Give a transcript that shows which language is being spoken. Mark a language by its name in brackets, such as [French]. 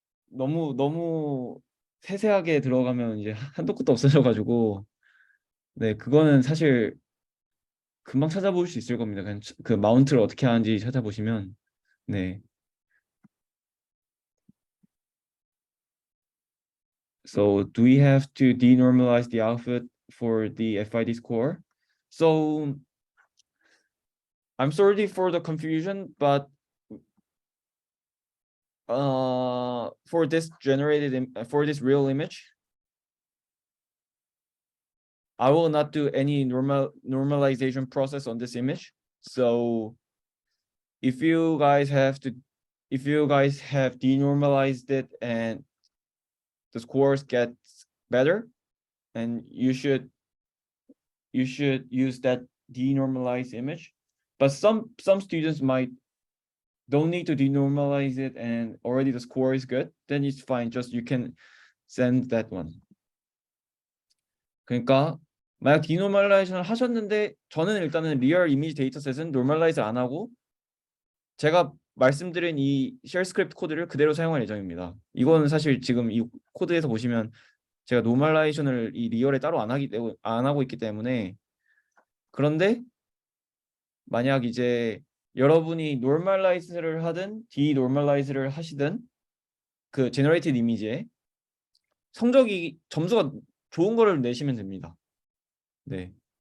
[Korean] 너무 세세하게 들어가면 이제 한도 끝도 없어져가지고 네 그거는 사실 금방 찾아볼 수 있을 겁니다. 그냥 그 마운트를 어떻게 하는지 찾아보시면 네. [English] So do we have to denormalize the output for the FID score? So I'm sorry for the confusion, but for this for this real image, I will not do any normalization process on this image. So if you guys have denormalized it and the scores get better, and you should use that denormalized image. But some students might don't need to denormalize it and already the score is good, then it's fine. Just you can send that one. [Korean] 그러니까 만약 디노멀라이션을 하셨는데 저는 일단은 리얼 이미지 데이터셋은 노멀라이즈 안 하고 제가 말씀드린 이 쉘 스크립트 코드를 그대로 사용할 예정입니다. 이거는 사실 지금 이 코드에서 보시면 제가 노멀라이션을 이 리얼에 따로 안 하고 있기 때문에 그런데 만약 이제 여러분이 노멀라이즈를 하든 디노멀라이즈를 하시든 그 제너레이티드 이미지에 점수가 좋은 거를 내시면 됩니다. 네.